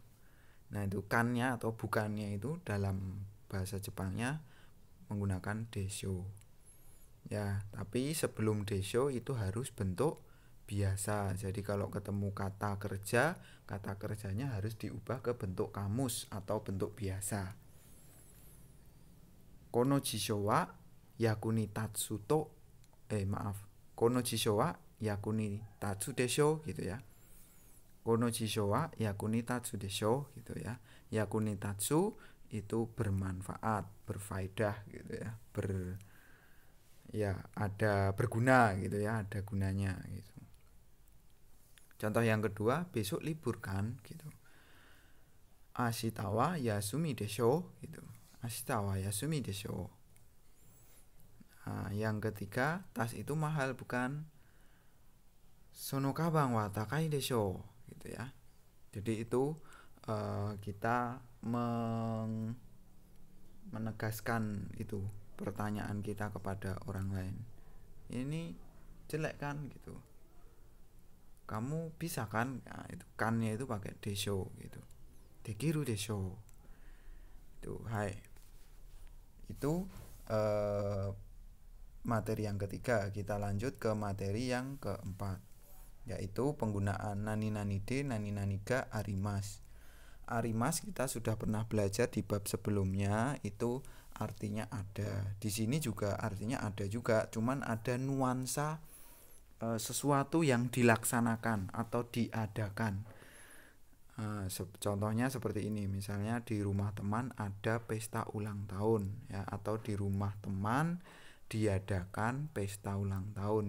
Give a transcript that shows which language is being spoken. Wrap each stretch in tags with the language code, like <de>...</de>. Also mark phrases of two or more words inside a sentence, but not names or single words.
<id>Nah itu kannya atau bukannya itu dalam bahasa Jepangnya menggunakan desho. Ya, tapi sebelum desho itu harus bentuk biasa. Jadi kalau ketemu kata kerja, kata kerjanya harus diubah ke bentuk kamus atau bentuk biasa.</id> <ja>この辞書は役に立つと この辞書は役に立つでしょ</ja> <id>gitu ya.</id> <ja>この辞書は役に立つでしょ</ja> <id>gitu ya.</id> <ja>役に立つ</ja> <id>itu bermanfaat, berfaedah gitu ya. Ada berguna gitu ya, ada gunanya gitu. Contoh yang kedua, besok libur kan gitu.</id> <ja>明日は休みでしょ gitu. 明日は休みでしょ.</ja> <id>Nah, yang ketiga, tas itu mahal bukan?</id> <ja>その鞄は高いでしょ</ja> <id>gitu ya. Jadi itu kita menegaskan itu pertanyaan kita kepada orang lain. Ini jelek kan gitu. Kamu bisa kan? Nah, itu kannya itu pakai desho gitu.</id> <ja>できるでしょ.</ja> <id>Itu hai. Itu materi yang ketiga. Kita lanjut ke materi yang keempat, yaitu penggunaan</id> <ja>何々で、何々が、あります.</ja> <id>Arimas kita sudah pernah belajar di bab sebelumnya, itu artinya ada. Di sini juga artinya ada juga, cuman ada nuansa sesuatu yang dilaksanakan atau diadakan. Contohnya seperti ini, misalnya di rumah teman ada pesta ulang tahun ya, atau di rumah teman diadakan pesta ulang tahun.</id>